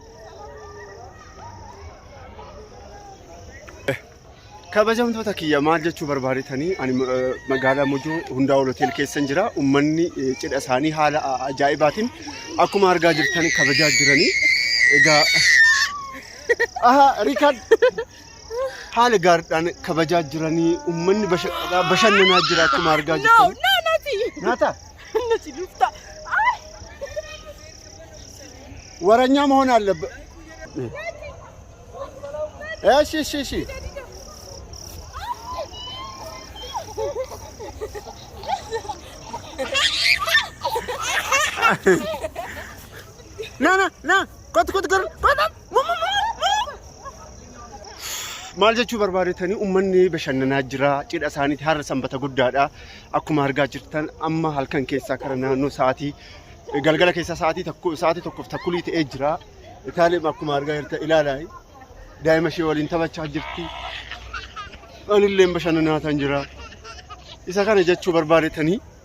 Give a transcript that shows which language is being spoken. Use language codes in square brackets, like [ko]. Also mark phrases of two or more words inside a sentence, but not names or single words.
[om] kabajamtoota kiyya maal jechuu barbaadeetanii ani magaalaa Mojoo hunda oloteen keessan jira ummanni cidha isaanii haala ajaa'ibaatiin akkuma argaa jirtan kabajaa jiranii egaa Rikard haala gaariidhaan kabajaa jiranii ummanni bashannanaa jira akkuma argaa jirtan Nata ነፂ ልፍታ [am] ወረኛ መሆን አለበት እሺ ና ኮት ገር [om] maal jechuu barbaadeetanii ummanni bashannanaa jira cidha isaaniitti har'a sanbata guddaadha akkuma argaa jirtan amma halkan keessaa kara naannoo sa'aatii galgala keessaa sa'aatii tokkoof takkulii ta'ee jira itaaleen akkuma argaa jirtan ilaalaa daa'ima ishee waliin taphachaa jirti anillee bashannanaa tan jira isa kana jechuu barbaadettanii